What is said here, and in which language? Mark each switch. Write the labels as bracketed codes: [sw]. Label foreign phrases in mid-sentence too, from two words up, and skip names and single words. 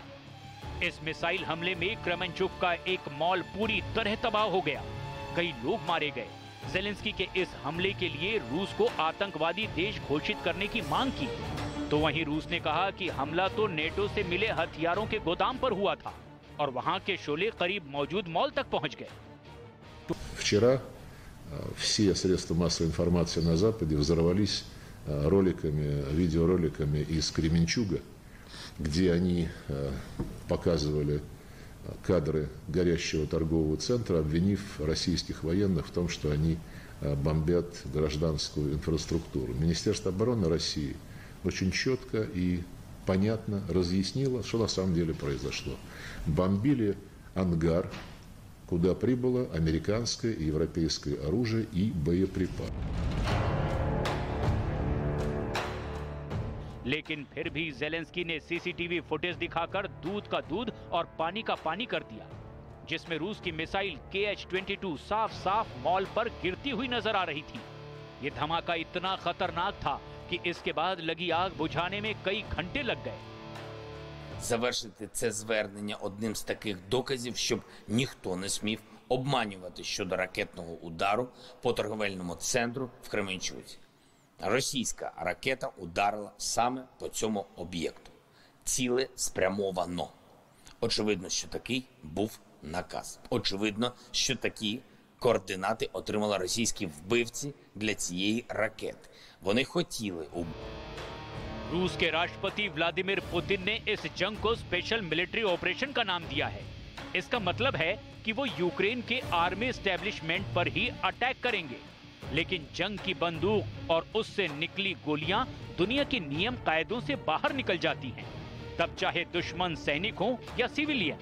[hi] इस मिसाइल हमले में क्रमनचुक का एक मॉल पूरी तरह तबाह हो गया, कई लोग मारे गए। ज़ेलेंस्की के इस हमले के लिए रूस को आतंकवादी देश घोषित करने की मांग की, तो वहीं रूस ने कहा कि हमला तो नेटो से मिले हथियारों के गोदाम पर हुआ था और वहां के शोले करीब मौजूद मॉल तक पहुंच गए। [ru] Вчера все средства массовой информации на Западе взорвались видеороликами из Кременчуга, где они показывали кадры горящего торгового центра, обвинив российских военных в том, что они бомбят гражданскую инфраструктуру. Министерство обороны России очень четко и понятно разъяснило, что на самом деле произошло. Бомбили ангар, куда прибыло американское и европейское оружие и боеприпасы. [hi] लेकिन फिर भी ज़ेलेंस्की ने [en] CCTV footage [hi] दिखाकर दूध का दूध और पानी का पानी कर दिया, जिसमें रूस की मिसाइल KH-22 साफ-साफ मॉल पर गिरती हुई नजर आ रही थी। ये धमाका इतना खतरनाक था कि इसके बाद लगी आग बुझाने में कई घंटे लग गए। [uk] Завершити це звернення одним з таких доказів, щоб ніхто не смів обманювати щодо ракетного удару по торговельному центру в Кременчуці. Російська ракета ударила саме по цьому об'єкту. Ціле спрямовано. Очевидно, що такий був наказ. Очевидно, що такі координати отримали російські вбивці для цієї ракети. Вони хотіли [hi] रूस के राष्ट्रपति व्लादिमीर पुतिन ने इस जंग को [en] special military operation [hi] का नाम दिया है। इसका मतलब है कि वो यूक्रेन के [en] army establishment [hi] पर ही अटैक करेंगे, लेकिन जंग की बंदूक और उससे निकली गोलियां दुनिया के नियम कायदों से बाहर निकल जाती हैं, तब चाहे दुश्मन सैनिक हो या सिविलियन।